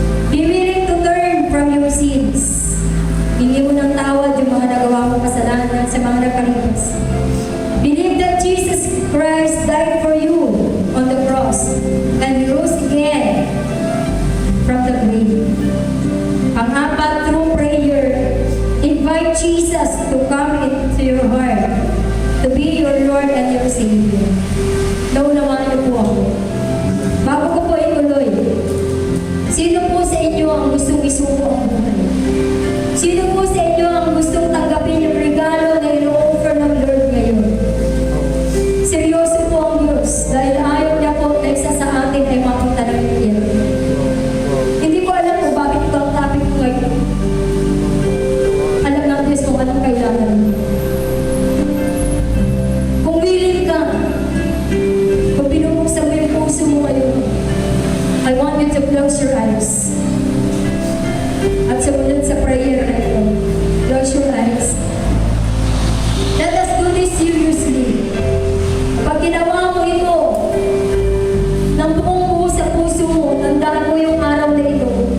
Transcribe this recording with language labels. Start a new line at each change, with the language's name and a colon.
English: Be willing to turn from your sins.
Filipino: Hindi mo ng tawad yung mga nagawa mong kasalanan sa mga nakalipas.
English: Believe that Jesus Christ died for you on the cross and rose again from the grave. Pang-apat, through prayer, invite Jesus to come into your heart, to be your Lord and your Savior.
Filipino: Naunawaan niyo po ako. Bago ko po ituloy, sino po sa inyo ang gustong isuko ang buhay? Sino po sa inyo ang gustong tanggapin yung regalo na ino-offer ng Lord ngayon? Seryoso po ang Diyos dahil ayaw niya po na isa sa atin ay mapunta ng impyerno. Hindi ko alam kung bakit ito ang topic ko ngayon. Alam ng Diyos kung anong kailangan mo. Kung willing ka, kung binubuksan mo yung puso mo ngayon,
English: I want you to close your eyes.
Filipino: At sumunod sa prayer na ito,
English: close your eyes. Let us do this seriously.
Filipino: Pag ginawa mo ito, ng buong buo sa puso mo, tandaan mo yung araw na ito.